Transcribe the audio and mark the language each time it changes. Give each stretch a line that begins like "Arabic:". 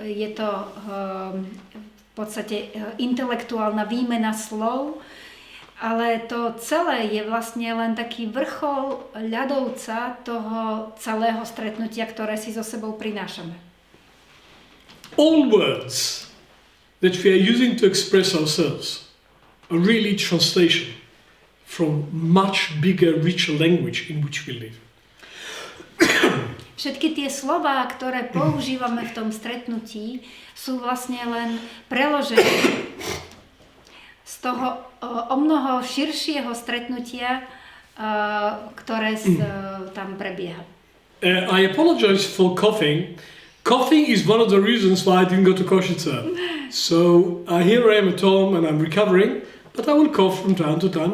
Slovak: Je to v podstate intelektuálna výmena slov, ale to celé je vlastne len taký vrchol ľadovca toho celého stretnutia, ktoré si so sebou prinášame.
English: All words that we are using to express ourselves are really translation from much bigger, richer language in which we live.
Slovak: Všetky tie slová, ktoré používame v tom stretnutí, sú vlastne len preloženie z toho o mnoho širšieho stretnutia, ktoré tam prebieha.
English: I apologize for coughing. Coughing is one of the reasons why I didn't go to Košice. So here I am at home and I'm recovering, but I will cough from time to time.